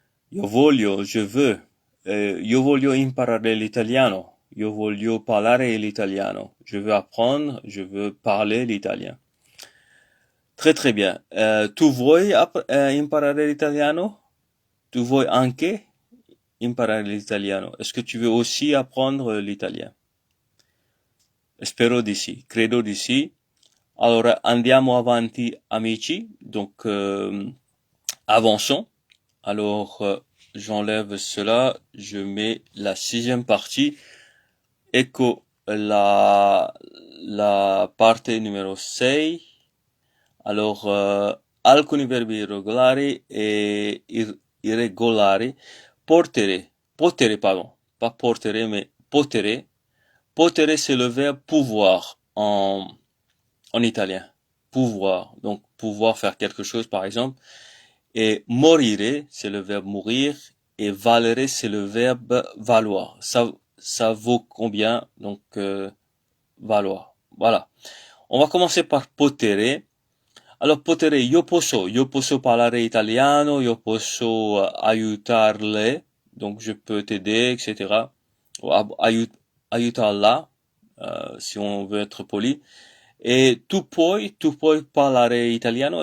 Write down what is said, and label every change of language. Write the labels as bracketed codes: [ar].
[it] Io voglio, [fr] je veux. [it] Io voglio imparare l'italiano. Io voglio parlare l'italiano. [fr] Je veux apprendre, je veux parler l'italien. Très très bien. [it] Tu vuoi imparare l'italiano? Tu vuoi anche imparare l'italiano? [fr] Est-ce que tu veux aussi apprendre l'italien? [it] Spero di sì, credo di sì. Allora andiamo avanti amici, [fr] donc avançons. Alors j'enlève cela, je mets la sixième partie. [it] Ecco la parte numero 6. [fr] Alors [it] alcuni verbi irregolari e irregolari. [fr] Potere, pardon, pas portere, mais potere. Potere, c'est le verbe pouvoir en italien. Pouvoir, donc pouvoir faire quelque chose, par exemple. Et morire, c'est le verbe mourir. Et valere, c'est le verbe valoir. Ça vaut combien? Donc, valoir. Voilà. On va commencer par potere. [it] Alors, potere, io posso parlare italiano, io posso aiutarle. [fr] Donc, je peux t'aider, etc. aiutarla, si on veut être poli. Et [it] tu puoi parlare italiano?